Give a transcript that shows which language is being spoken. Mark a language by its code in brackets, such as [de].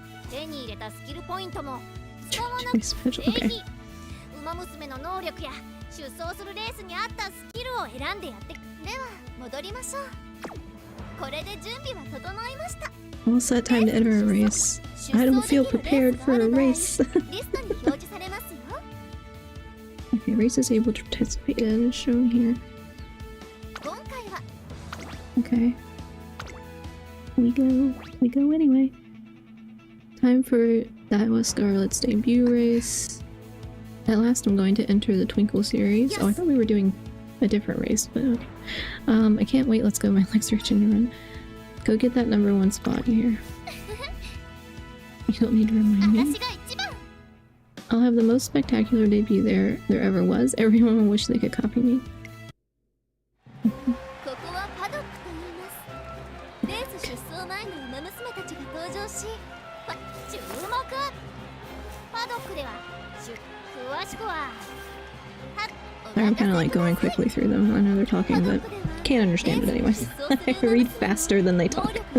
[ja] 手に入れたスキルポイントも使わなくていい。ウマ娘の能力や出走するレースに合ったスキルを選んでやって。では戻りましょう。これで準備は整いました。 [en] All set time to enter a race. I don't feel prepared for a race. [ja] リストに表示されますよ。 [en] Okay, races able to participate in shown here. [ja] 今回は [en] Okay. We go anyway. Time for Daiwa Scarlet's debut race. At last I'm going to enter the Twinkle series. Oh, I thought we were doing a different race, but okay. I can't wait, let's go, my legs are itching to run. Go get that #1 spot here. You don't need to remind me. I'll have the most spectacular debut there ever was. Everyone will wish they could copy me. [ja] ここはパドックと言います。レース出走前のウマ娘たちが登場し、注目。パドックでは詳しくは。 [en] I'm kind of like going quickly through them. I know they're talking, but can't understand it anyways. I read faster than they talk.